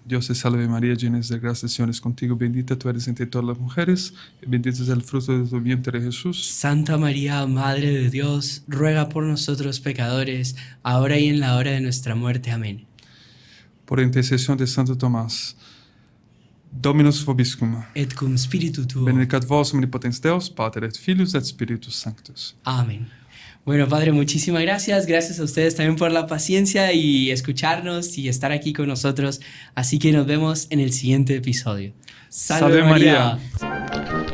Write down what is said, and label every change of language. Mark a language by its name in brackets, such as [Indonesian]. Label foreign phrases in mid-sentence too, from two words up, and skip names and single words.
[Spanish] Dios te salve María, llena de gracia, el Señor es contigo. Bendita tú eres entre todas las mujeres, y bendito es el fruto de tu vientre, Jesús. Santa María, Madre de Dios, ruega por nosotros pecadores, ahora y en la hora de nuestra muerte. Amén. Por intercesión de Santo Tomás. [Latin] Dominus vobiscum. Et cum spiritu tuo. Benedicat vos omnipotens Deus, Pater et Filius et Spiritus Sanctus. [Spanish] Amén. Bueno, padre, muchísimas gracias. Gracias a ustedes también por la paciencia y escucharnos y estar aquí con nosotros. Así que nos vemos en el siguiente episodio. ¡Salve, Salve María! María.